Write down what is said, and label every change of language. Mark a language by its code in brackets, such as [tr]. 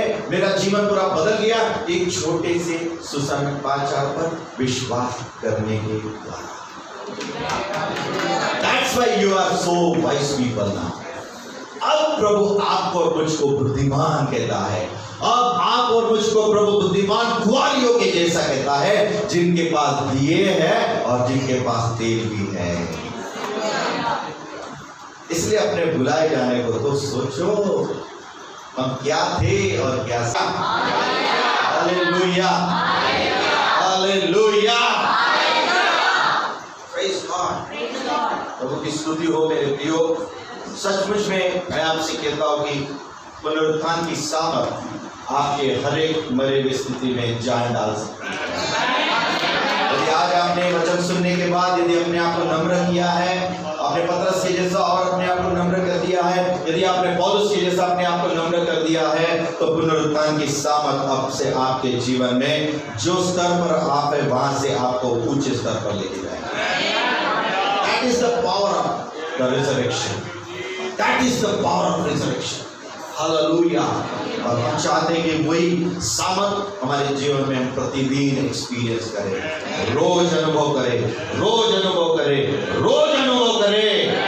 [hi] मेरा जीवन पूरा बदल गया एक छोटे से सुसमाचार पर विश्वास करने के द्वारा। [en] That's why you are so wise people now. [hi] अब प्रभु आपको और मुझको बुद्धिमान कहता है। अब आप और मुझको प्रभु बुद्धिमान कुंवारियों के जैसा कहता है, जिनके पास दिए है और जिनके पास तेल भी है। इसलिए अपने बुलाए जाने को तो सोचो, हम क्या थे और क्या। हालेलुया, हालेलुया, [en] praise God, [hi] प्रभु की स्तुति हो मेरे प्रियो। सचमुच में मैं आपसे कहता हूं कि पुनरुत्थान की सामर्थ आपके हर एक मरे हुए स्थिति में जान डाल सकती है। यदि आज आपने वचन सुनने के बाद यदि अपने आप को नम्र किया है, आपने पतरस के जैसा और अपने आप को नम्र कर दिया है, यदि आपने पौलुस के जैसा अपने आप को नम्र कर दिया है, तो पुनरुत्थान की सामर्थ अब से आपके जीवन में जो स्तर पर आप है वहां से आपको ऊंचे स्तर पर लेके जाएगा। [en] That is the power of the resurrection. That is the power of resurrection. [hi] Hallelujah. और हम चाहते हैं कि वही सामर्थ हमारे जीवन में हम प्रतिदिन एक्सपीरियंस करें, रोज अनुभव करें, रोज अनुभव करें, रोज अनुभव करें।